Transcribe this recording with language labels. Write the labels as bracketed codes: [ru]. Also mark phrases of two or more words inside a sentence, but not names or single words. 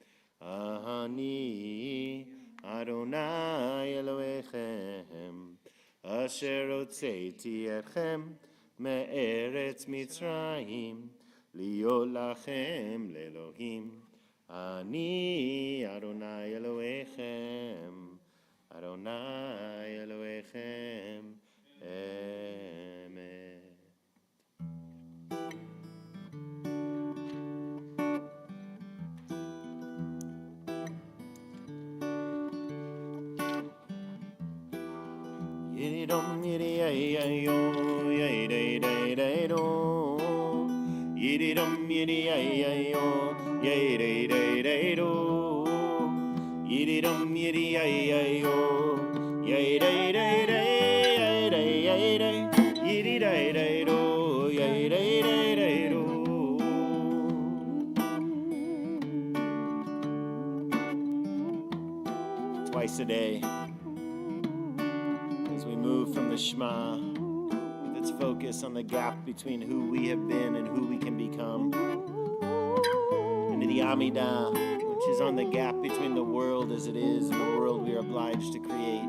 [he] אני אדוני אלוהיכם, אשר הוצאתי אתכם מארץ מצרים, להיות לכם לאלוהים. אני אדוני אלוהיכם, אדוני אלוהיכם, אמת. Yididom yidiyay-yo, yay-day-day-day-do. Yididom yidiyay-yo, yay-day-day-day-do. Yididom yidiyay-yo, yay-day-day-day, yay-day-day-day. Yididay-day-do, yay-day-day-day-do. [en] Twice a day, as we move from the Shema, with its focus on the gap between who we have been and who we can become, into the Amidah, which is on the gap between the world as it is and the world we are obliged to create.